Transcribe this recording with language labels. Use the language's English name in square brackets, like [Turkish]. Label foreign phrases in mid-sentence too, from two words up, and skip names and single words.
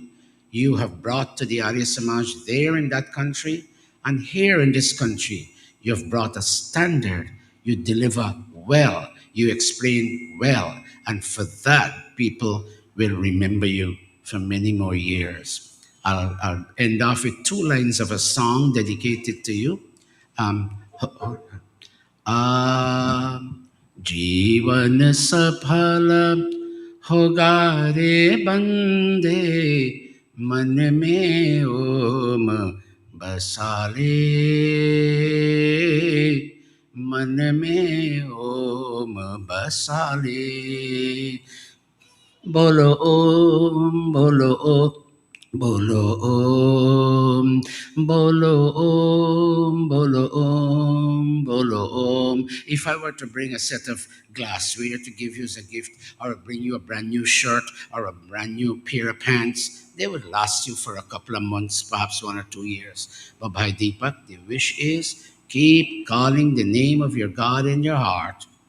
[English] You have brought to the Arya Samaj there in that country and here in this country. You have brought a standard. You deliver well. You explain well. And for that, people will remember you for many more years. I'll end off with two lines of a song dedicated to you. [Hindi] Um, आ जीवन सफल होगा रे बंदे मन में ओम बसाले मन में ओम बसाले बोलो ओम बोलो ओम बोलो ओम बोलो ओम बोलो ओम बोलो ओम. [English] If I were to bring a set of glassware to give you as a gift, or bring you a brand new shirt or a brand new pair of pants, they would last you for a couple of months, perhaps 1 or 2 years. But by Deepak, the wish is keep calling the name of your God in your heart.